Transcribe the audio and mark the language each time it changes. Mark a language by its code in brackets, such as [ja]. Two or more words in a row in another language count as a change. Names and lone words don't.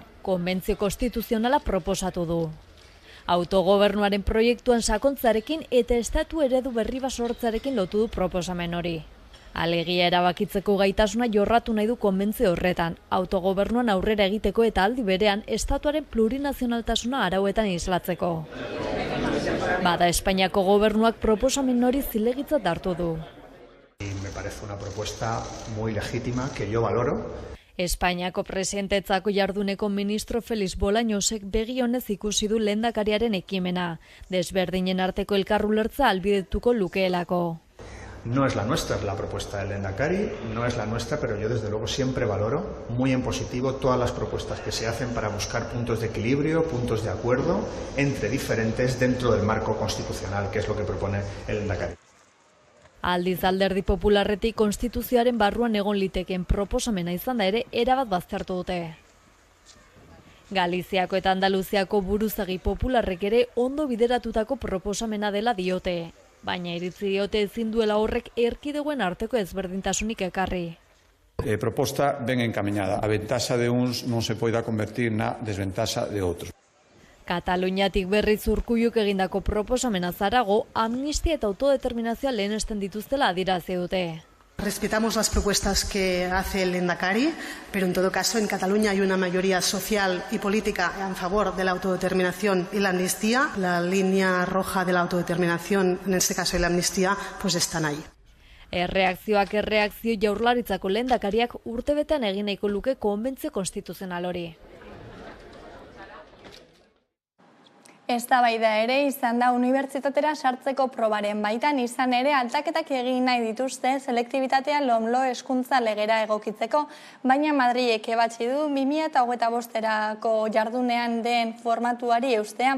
[eu] Konbentzio konstituzionala proposatu du. Autogobernuaren proiektuan sakontzarekin eta estatu eredu berri bat sortzarekin lotu du proposamen hori. Alegia erabakitzeko gaitasuna jorratu nahi du konbentzio horretan, autogobernuan aurrera egiteko eta aldi berean estatuaren plurinazionaltasuna arauetan islatzeko. Bada Espainiako gobernuak proposamen hori zilegitzat hartu du. [es] Me parece una propuesta muy legítima que yo valoro. [eu] Espainiako presidentetzako jarduneko ministro Felix Bolañosek begi honez ikusi du lehendakariaren ekimena, desberdinen arteko elkarrulertza ahalbidetuko lukeelako. [es] No es la nuestra, es la propuesta del Lehendakari, no es la nuestra, pero yo desde luego siempre valoro muy en positivo todas las propuestas que se hacen para buscar puntos de equilibrio, puntos de acuerdo entre diferentes dentro del marco constitucional, que es lo que propone el Lehendakari. [eu] Aldiz Alderdi Popularretik konstituzioaren barruan egon litekeen proposamena izan da ere erabat baztertu dute. Galiziako eta Andaluziako buruzagi popularrek ere ondo bideratutako proposamena dela diote, baina iritzi diote ezin duela horrek erkidegoen arteko ezberdintasunik ekarri. [gl] Proposta ben encaminada. A ventaja de uns non se poida convertir na desventaja de outros. [eu] Kataluniatik berriz Urkulluk egindako proposamena zarago, amnistia eta autodeterminazioa lehenesten dituztela adierazi dute. [es] Respetamos las propuestas que hace el Lehendakari, pero en todo caso en Cataluña hay una mayoría social y política en favor de la autodeterminación y la amnistía. La línea roja de la autodeterminación, en este caso y la amnistía, pues están ahí. [eu] Erreakzioak erreakzio Jaurlaritzako lehendakariak urtebetean egin nahiko luke konbentzio konstituzional hori. Eztabaida ere izan da unibertsitatera sartzeko probaren baitan, izan ere aldaketak egin nahi dituzte selektibitatea LOMLO hezkuntza legera egokitzeko, baina Madrilek ebatzi du 2025erako jardunean den formatuari eustea.